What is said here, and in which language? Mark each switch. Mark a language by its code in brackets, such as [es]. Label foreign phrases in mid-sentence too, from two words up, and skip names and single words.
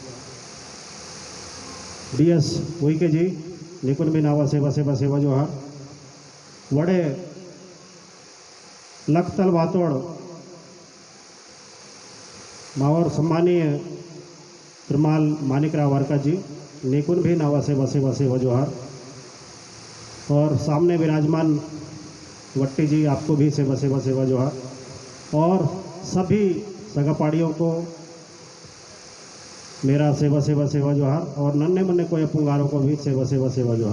[gon] DS उइके जी निकुन भी नावा सेवा सेवा सेवा जोहार वड़े लखतल वातोड़ मावर सम्मानीय त्रिमाल मानिकराव वारका जी निकुन भी नावा सेवा सेवा सेवा जोहार [hi] और सामने विराजमान वट्टी जी आपको भी [gon] सेवा सेवा सेवा जोहार [hi] और सभी सगापाड़ियों को मेरा [gon] सेवा सेवा सेवा जोहार [hi] और नन्हे मुन्ने कोया पुंगारों को भी [gon] सेवा सेवा सेवा जोहार।